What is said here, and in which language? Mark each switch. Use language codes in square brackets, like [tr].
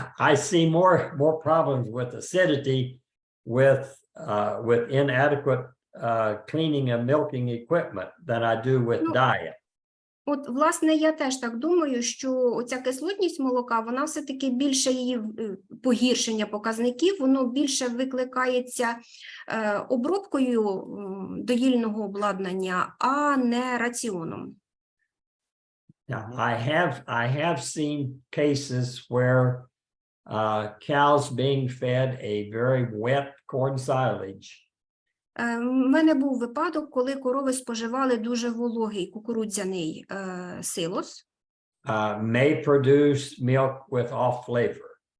[en] I see more problems with acidity with inadequate cleaning and milking equipment than I do with diet. [uk] От, власне, я теж так думаю, що ця кислотність молока, вона все-таки більше її погіршення показників, воно більше викликається обробкою доїльного обладнання, а не раціоном. [en] Now, I have seen cases where cows being fed a very wet corn silage. [uk] У мене був випадок, коли корови споживали дуже вологий кукурудзяний силос. [en] May produce milk with off flavor,